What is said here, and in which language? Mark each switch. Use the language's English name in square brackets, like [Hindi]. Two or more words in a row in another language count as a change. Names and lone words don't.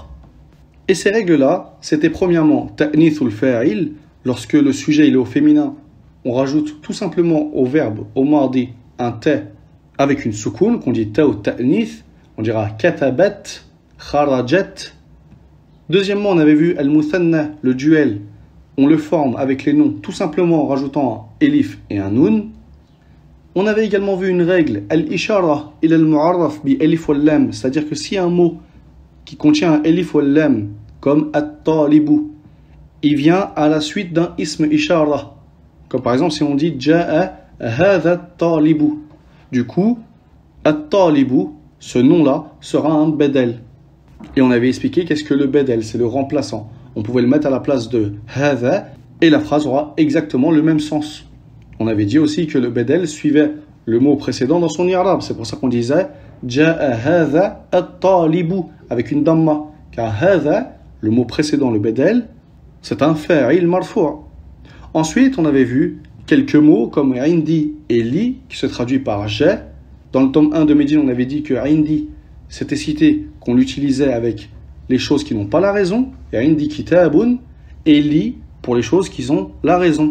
[French] Et ces règles-là, c'était premièrement [Arabic] تأنيث الفاعل, [French] lorsque le sujet il est au féminin, on rajoute tout simplement au verbe, au mardi, un ta avec une soukoun, qu'on dit ta ou ta'nith, on dira [Arabic] كتبت، خرجت. [French] Deuxièmement, on avait vu al-muthanna, le duel, on le forme avec les noms tout simplement en rajoutant un elif et un nun. On avait également vu une règle, [Arabic] الإشارة إلى المعرف بالألف واللام, [French] c'est-à-dire que si un mot qui contient un [Arabic] ألف ولام, [French] comme at-talibu, il vient à la suite d'un [Arabic] اسم إشارة. [French] Comme par exemple si on dit [Arabic] جاء هذا الطالب. [French] Du coup, at-talibu, ce nom-là, sera un bedel. Et on avait expliqué qu'est-ce que le bedel, c'est le remplaçant. On pouvait le mettre à la place de hadha et la phrase aura exactement le même sens. On avait dit aussi que le bedel suivait le mot précédent dans son i'rab. C'est pour ça qu'on disait [Arabic] جاء هذا الطالب [French] avec une damma. Car hadha, le mot précédent, le bedel, c'est un [Arabic] فاعل مرفوع'. [French] Ensuite, on avait vu quelques mots comme indi et li qui se traduit par j'ai. Dans le tome 1 de Médine, on avait dit que indi, c'était cité qu'on l'utilisait avec les choses qui n'ont pas la raison, et [Arabic] عندي كتاب, [French] et li pour les choses qui ont la raison.